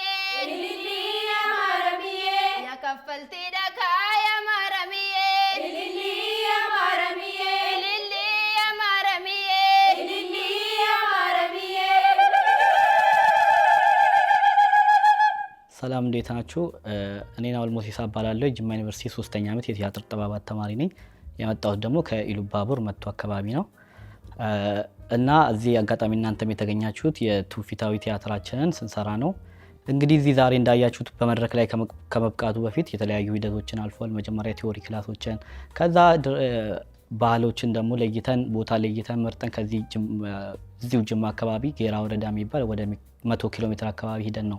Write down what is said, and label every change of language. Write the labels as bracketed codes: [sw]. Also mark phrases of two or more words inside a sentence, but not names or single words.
[om] ኢሊሊ ያማረሚዬ ነከፈልቲ ደካያ ማረምዬ ኢሊሊ ያማረሚዬ እልሊ አማረምዬ ኢሊሊ ያማረሚዬ [am] ሰላም እንዴት ናችሁ? እኔ ናውል ሞሲሳ እባላለሁ። ጅማ ዩኒቨርሲቲ 3ኛ ዓመት የቲያትር ጥበባት ተማሪ ነኝ። የመጣሁት ደግሞ ከኢሉባቡር መቱ አካባቢ ነው እና እዚህ አጋጣሚ እናንተም የተገኛችሁት የትውፊታዊ ቲያትራችንን ስንሰራ ነው። እንግዲህ እዚህ ዛሬ እንዳያችሁት በመድረክ ላይ ከመብቃቱ በፊት የተለያዩ ሂደቶችን አልፏል። መጀመሪያ [en] theory classes [am] ከዛ ባህሎችን ደግሞ ለይተን ቦታ ለይተን መርጠን ከዚሁ ጅማ አካባቢ ጌራ ወረዳ የሚባል ወደ 100 ኪሎ ሜትር አካባቢ ሂደን ነው